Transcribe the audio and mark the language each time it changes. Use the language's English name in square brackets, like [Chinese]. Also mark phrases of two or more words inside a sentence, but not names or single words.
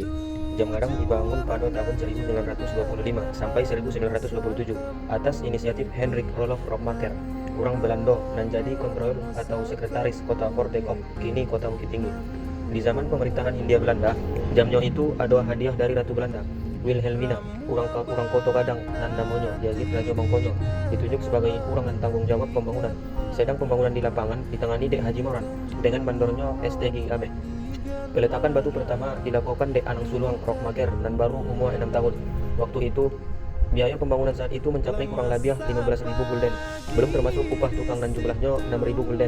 [Indonesian] Jam Gadang dibangun pada tahun 1925 sampai 1927 atas inisiatif Hendrik Roloff Rockmaker, orang Belanda, dan jadi kontrol atau sekretaris kota Vordekop, kini kota Bukit Tinggi. Di zaman pemerintahan Hindia Belanda, jamnya itu ada hadiah dari Ratu Belanda. Wilhelmina, urang Koto Gadang nan namanya Yazid Raja Mangkonyo, ditunjuk sebagai urang dan tanggung jawab pembangunan. Sedang pembangunan di lapangan ditangani Dek Haji Moran dengan mandornya STG Ame. Peletakan batu pertama dilakukan Dek Anang Suluang Rokmaker dan baru umur 6 tahun. Waktu itu biaya pembangunan saat itu mencapai kurang lebih 15.000 gulden, belum termasuk upah tukang dan jumlahnya 6.000 gulden.